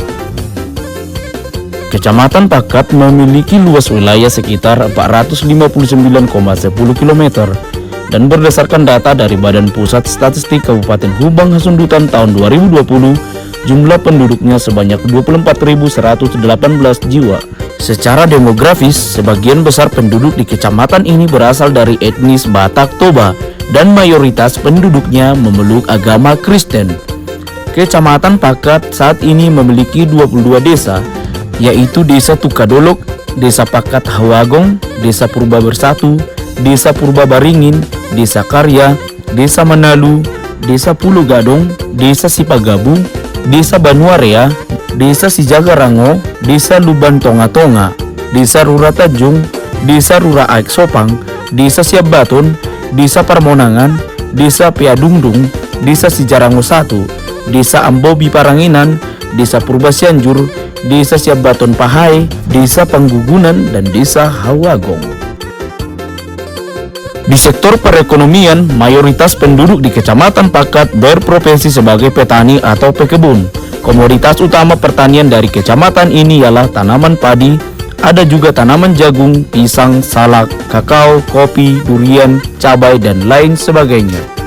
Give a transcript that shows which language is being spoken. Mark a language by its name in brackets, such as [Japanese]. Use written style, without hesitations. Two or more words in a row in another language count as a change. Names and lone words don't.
[Indonesian] Kecamatan Pakat memiliki luas wilayah sekitar 459,10 km dan berdasarkan data dari Badan Pusat Statistik Kabupaten Hubang Hasundutan tahun 2020, jumlah penduduknya sebanyak 24.118 jiwa. Secara demografis, sebagian besar penduduk di kecamatan ini berasal dari etnis Batak Toba dan mayoritas penduduknya memeluk agama Kristen. Kecamatan Pakat saat ini memiliki 22 desa, yaitu Desa Tukadolok, Desa Pakat Hawagong, Desa Purba Bersatu, Desa Purba Baringin, Desa Karya, Desa Manalu, Desa Pulau Gadong, Desa Sipagabu, Desa Banuarea, Desa Sijagarango, Desa Luban Tonga-Tonga, Desa Rura Tanjung, Desa Rura Aik Sopang, Desa Siap Baton, Desa Parmonangan, Desa Piadungdung, Desa Sijarango 1, Desa Ambobi Paranginan, Desa Purba Sianjur, Desa Siap Baton Pahai, Desa Panggugunan, dan Desa Hawagong. Di sektor perekonomian, mayoritas penduduk di Kecamatan Pakat berprofesi sebagai petani atau pekebun. Komoditas utama pertanian dari kecamatan ini ialah tanaman padi, ada juga tanaman jagung, pisang, salak, kakao, kopi, durian, cabai, dan lain sebagainya.